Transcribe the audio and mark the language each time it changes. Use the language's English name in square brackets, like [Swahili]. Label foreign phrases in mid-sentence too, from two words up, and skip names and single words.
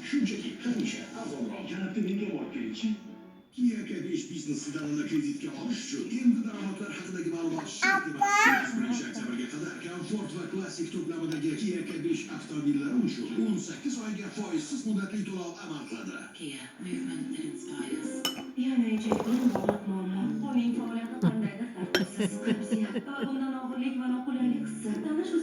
[Uzbek] Shunchaki hamisha arzonroq. Janobni menga olib kelingchi. Kia K besh biznesida uni kreditga olish uchun endi daromadlar haqidagi ma'lumot shart emas. Sakkizinchi oktyabrga qadar komfort va klassik to'plamidagi Kia K besh avtomobillari uchun o'n sakkiz oyga foizsiz muddatli to'lov amal qiladi. [English] Kia, movement that inspires. [Uzbek] Yana ijodkor bog'liq muammo. Uning faoliyati qandaydir tartibsiz, qiysiq va bundan og'irlik va noqulaylik hissi. Tanish usul